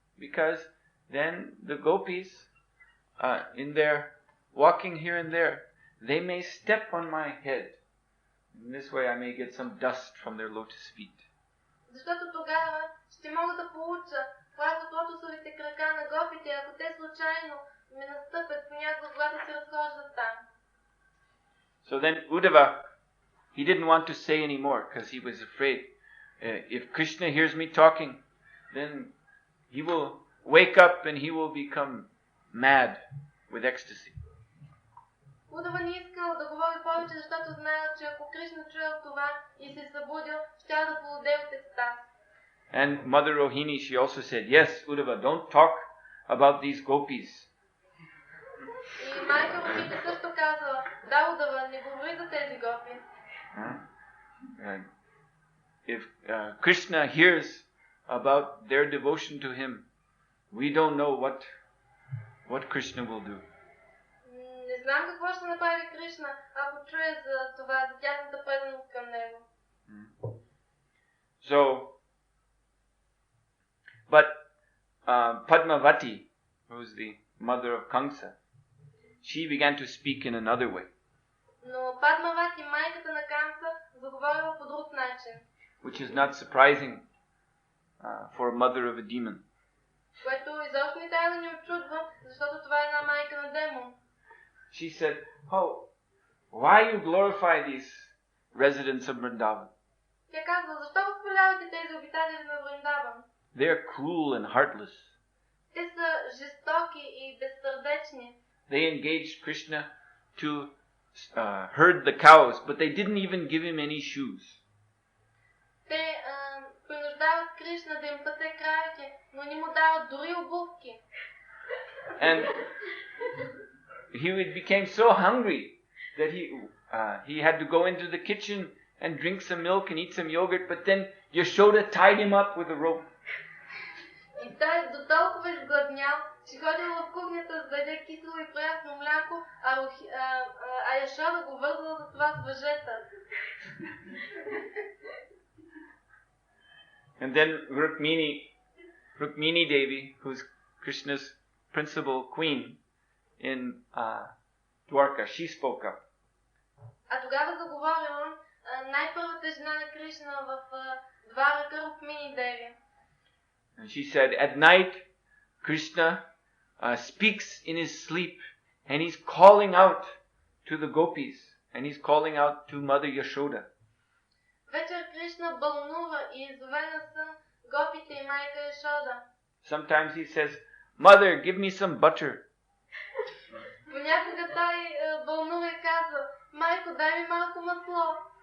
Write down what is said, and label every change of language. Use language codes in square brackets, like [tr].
[en] Because then the gopis, in their walking here and there, they may step on my head. In this way I may get some dust from their lotus feet. [bg] Защото тогава ще мога да получа прах от лотосовите крака на гопите, ако те случайно ме настъпят понякога, когато се разхождат там. [en] So then Uddhava, he didn't want to say any more because he was afraid. If Krishna hears me talking, then he will wake up and he will become mad with ecstasy. [bg] Удава не искал да говори повече, защото знаел, че ако Кришна чуел това и се събудил, щял да полудее от екстаз. [en] And Mother Rohini, she also said, yes, Uddhava, don't talk about these gopis. [bg] И майка Рохита също казала, да, Удава, не говори за тези гопи. [en] If Krishna hears about their devotion to him, we don't know what Krishna will do. [bg] Не знам какво ще направи Кришна, ако чуе за това, за тяхната преданост към него. [en] So, but Padmavati, who is the mother of Kamsa, she began to speak in another way. [bg] Но Падмавати, майката на Камса, заговорила по друг начин. [en] Which is not surprising for a mother of a demon. [bg] Което изобщо не трябва да ни очудва, защото това е една майка на демон. [en] She said, "Oh, why you glorify these residents of Vrindavan? [bg] Тя казва, защо възхвалявате тези обитатели на Вриндаван? [en] They are cruel and heartless. [bg] Те са жестоки и безсърдечни. [en] They engaged Krishna to herd the cows, but they didn't even give him any shoes." [bg] Те принуждават Кришна да им пасе кравите, но не му дават дори обувки. [en] And he became so hungry that he had to go into the kitchen and drink some milk and eat some yogurt, but then Yashoda tied him up with a rope. [bg] И той до толкова изгладнял, че ходил в кухнята за да яде кисело и прясно мляко, а Яшода го вързала за това с въжета. [en] And then Rukmini Devi, who's Krishna's principal queen in Dwarka, she spoke up. [bg] А тогава заговорила най-първата жена на Кришна в Дварака, Рукмини Деви. [en] And she said, at night, Krishna speaks in his sleep, and he's calling out to the gopis, and he's calling out to Mother Yashoda. [bg] Вечер Кришна бълнува и иззове на сън гопите и майка Яшода. [en] Sometimes he says, "Mother, give me some butter." [bg] Понякога той бълнува и казва, майко, дай ми малко масло.